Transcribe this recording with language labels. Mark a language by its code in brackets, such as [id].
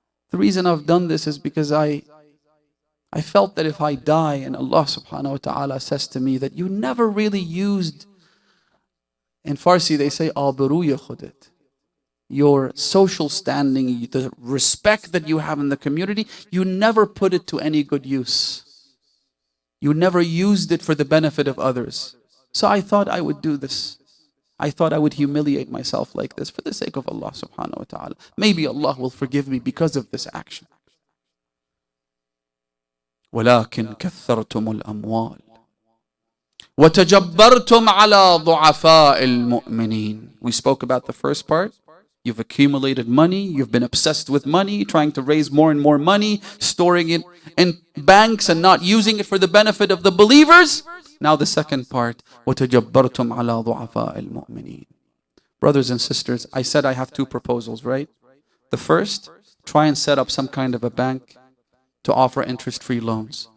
[en] The reason I've done this is because I felt that if I die and Allah subhanahu wa ta'ala says to me that you never really used, in Farsi they say, [fa] Abaruya khudet, [en] your social standing, the respect that you have in the community, you never put it to any good use. You never used it for the benefit of others. So I thought I would do this. I thought I would humiliate myself like this for the sake of Allah subhanahu wa ta'ala. Maybe Allah will forgive me because of this action. [ar] ولكن كثرتم الأموال وتجبرتم على ضعفاء المؤمنين. [en] We spoke about the first part. You've accumulated money, you've been obsessed with money, trying to raise more and more money, storing it in banks and not using it for the benefit of the believers. Now the second part, [ar] وَتَجَبَّرْتُمْ عَلَى ضُعَفَاءِ الْمُؤْمِنِينَ. [en] Brothers and sisters, I said I have two proposals, right? The first, try and set up some kind of a bank to offer interest-free loans.